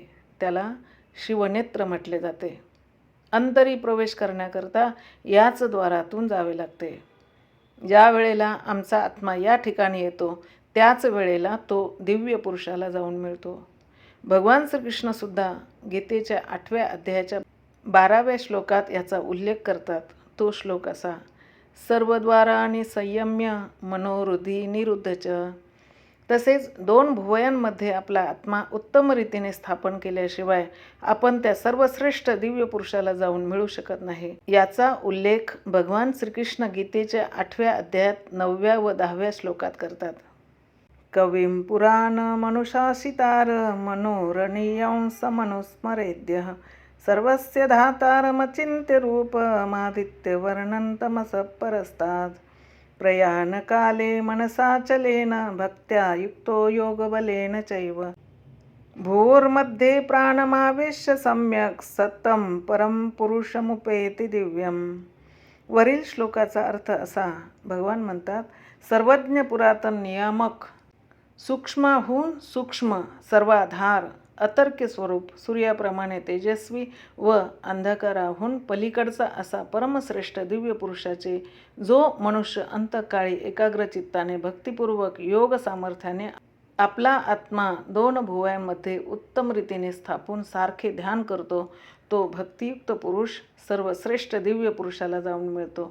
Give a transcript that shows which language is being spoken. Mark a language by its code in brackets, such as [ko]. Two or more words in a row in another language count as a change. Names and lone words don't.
[mr] त्याला शिवनेत्र म्हटले जाते. अंतरी प्रवेश करण्याकरता याच द्वारातून जावे लागते. ज्या वेळेला आमचा आत्मा या ठिकाणी येतो त्याच वेळेला तो दिव्य पुरुषाला जाऊन मिळतो. भगवान श्रीकृष्णसुद्धा गीतेच्या 8व्या अध्यायाच्या 12व्या श्लोकात याचा उल्लेख करतात. तो श्लोक असा, [sa] सर्वद्वारांनी संयम्य मनोहृदी निरुद्धच. [mr] तसेच 2 भुवयांमध्ये आपला आत्मा उत्तम रीतीने स्थापन केल्याशिवाय आपण त्या सर्वश्रेष्ठ दिव्य पुरुषाला जाऊन मिळू शकत नाही. याचा उल्लेख भगवान श्रीकृष्ण गीतेच्या 8व्या अध्यायात 9व्या व 10व्या श्लोकात करतात. [sa] कविं पुराण मनुषासितार मनोरणीयांस मनुस्मरेद्य सर्वस्य धातारमचिन्त्य रूपमादित्यवर्णं तमसः परस्तात् प्रयाणकाले मनसाचलेन भक्त्या युक्तो योगबलेन चैव भूर्मध्ये प्राणमावेश्य सम्यक् सत्तं परं पुरुषमुपेति दिव्यम. [mr] वरील श्लोकाचा अर्थ असा, भगवान म्हणतात, सर्वज्ञ पुरातन नियामक सूक्ष्माहून सूक्ष्म सर्वाधार अतर्क्य स्वरूप सूर्याप्रमाणे तेजस्वी व अंधकाराहून पलीकडचा असा परमश्रेष्ठ दिव्य पुरुषाचे जो मनुष्य अंतकाळी एकाग्रचित्ताने भक्तिपूर्वक योग सामर्थ्याने आपला आत्मा 2 भुवयांमध्ये उत्तम रीतीने स्थापून सारखे ध्यान करतो तो भक्तियुक्त पुरुष सर्वश्रेष्ठ दिव्य पुरुषाला जाऊन मिळतो.